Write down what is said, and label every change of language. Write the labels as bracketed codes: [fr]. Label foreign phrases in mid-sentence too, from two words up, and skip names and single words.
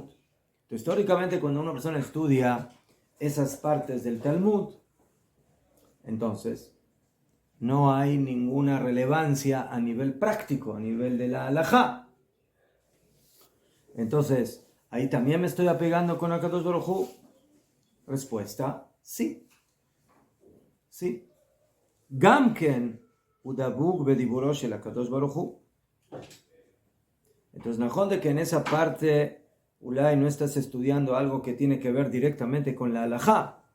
[es] Entonces, históricamente, cuando una persona estudia esas partes del Talmud, entonces no hay ninguna relevancia a nivel práctico, a nivel de la halajá. Entonces, ¿ahí también me estoy apegando con [he] הקדוש ברוך הוא? [es] Respuesta, sí. Sí. [he] גם כן הוא דבוק בדיבורו של הקדוש ברוך הוא. [es] Entonces, najón de que en esa parte Ulay no estás estudiando algo que tiene que ver directamente con la halajá,